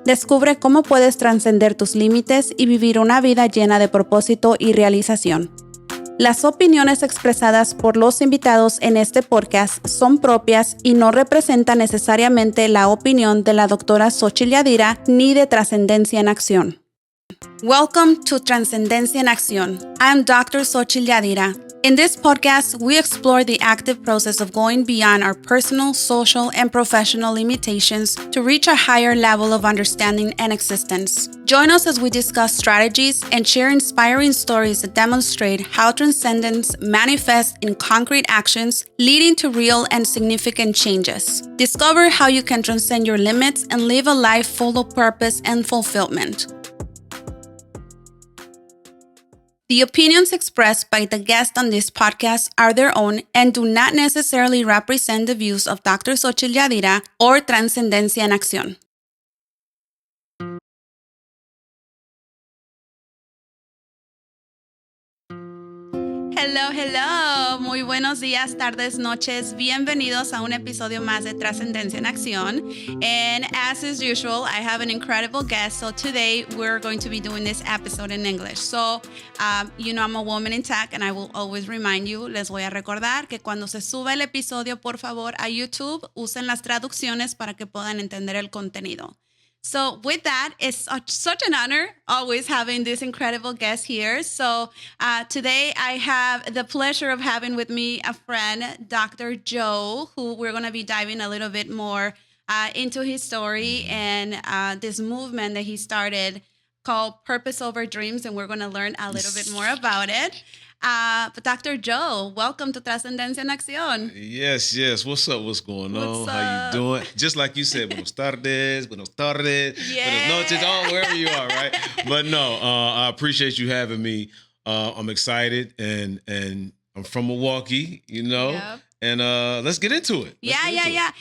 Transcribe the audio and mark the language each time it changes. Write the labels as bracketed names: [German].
[Spanish] Descubre cómo puedes trascender tus límites y vivir una vida llena de propósito y realización. Las opiniones expresadas por los invitados en este podcast son propias y no representan necesariamente la opinión de la doctora Xochitl Yadira ni de Trascendencia en Acción. [English] Welcome to Trascendencia en Acción. I'm Dr. Xochitl Yadira. In this podcast, we explore the active process of going beyond our personal, social, and professional limitations to reach a higher level of understanding and existence. Join us as we discuss strategies and share inspiring stories that demonstrate how transcendence manifests in concrete actions, leading to real and significant changes. Discover how you can transcend your limits and live a life full of purpose and fulfillment. The opinions expressed by the guests on this podcast are their own and do not necessarily represent the views of Dr. Xochitl Yadira or Trascendencia en Acción. [Spanish] Hello, muy buenos días, tardes, noches. Bienvenidos a un episodio más de Trascendencia en Acción. [English] And as is usual, I have an incredible guest. So today we're going to be doing this episode in English. So, you know I'm a woman in tech and I will always remind you, [Spanish] les voy a recordar que cuando se suba el episodio, por favor, a YouTube, usen las traducciones para que puedan entender el contenido. [English] So with that, it's such an honor always having this incredible guest here. So today I have the pleasure of having with me a friend, Dr. Joe, who we're going to be diving a little bit more into his story and this movement that he started called Purpose Over Dreams, and we're going to learn a little bit more about it. But Dr. Joe, welcome to Trascendencia en Acción. Yes. What's up? What's going on? What's How you doing? Just like you said, [Spanish] buenos tardes, buenos noches, [English] wherever you are, right? But no, I appreciate you having me. I'm excited, and I'm from Milwaukee, you know. Yep. And let's get into it. Yeah.